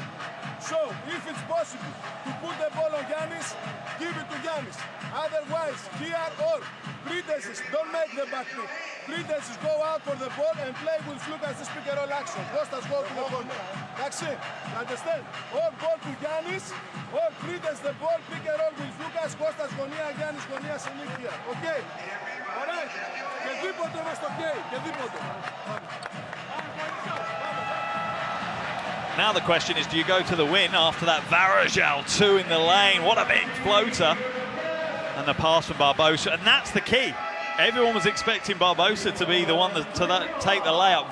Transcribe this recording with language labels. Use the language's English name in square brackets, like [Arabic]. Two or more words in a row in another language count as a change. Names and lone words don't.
[English] So, if it's possible to put the ball on Giannis, give it to Giannis. Otherwise, here or pretenses, don't make the back pick. Pretenses go out for the ball and play with Lucas' pick and roll action. Kostas go to the corner. That's it. Understand? Or ball to Giannis, or pretense the ball, pick and roll with Lucas, [Greek] Kostas γωνία, Giannis γωνία, συνήθεια. [English] Okay? All right? [Greek] Και δίποτε είμαστε okay. Και δίποτε. [English] Now the question is, do you go to the win after that Varejao 2 in the lane? What a big floater. And the pass from Barbosa, and that's the key. Everyone was expecting Barbosa to be the one to take the layup.